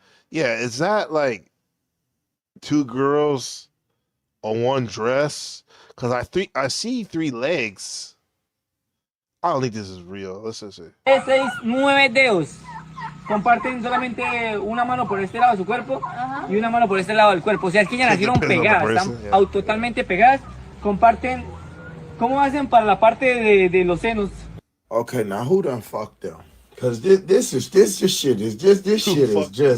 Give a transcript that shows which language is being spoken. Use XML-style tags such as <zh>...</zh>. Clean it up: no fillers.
<en>Yeah, is that like two girls on one dress? Because I see 3 legs. I don't think this is real. Let's just see.</en> <es>9 dedos. Comparten solamente una mano por este lado de su cuerpo y una mano por este lado del cuerpo. O sea, es que ya nacieron pegadas, están totalmente pegadas. Comparten. ¿Cómo hacen para la parte de los senos?</es> <en>Okay, now who done fucked up? Because this shit is just shitty.</en>